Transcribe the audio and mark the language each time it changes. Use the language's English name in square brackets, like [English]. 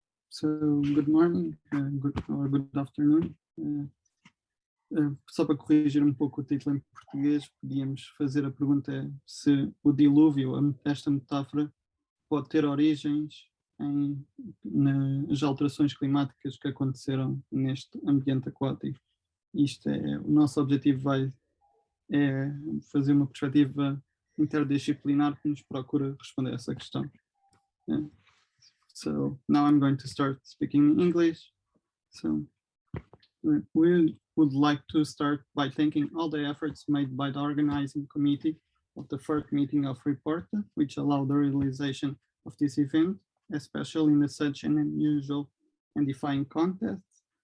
[English] So, good morning, good afternoon. [Portuguese] Só para corrigir um pouco o título em português, podíamos fazer a pergunta se o dilúvio, esta metáfora, pode ter origens nas alterações climáticas que aconteceram neste ambiente aquático. O nosso objetivo é fazer uma perspectiva interdisciplinar que nos procura responder a essa questão. [English] So now I'm going to start speaking in English. So we would like to start by thanking all the efforts made by the organizing committee of the first meeting of Reporta, which allowed the realization of this event, especially in such an unusual and defying context.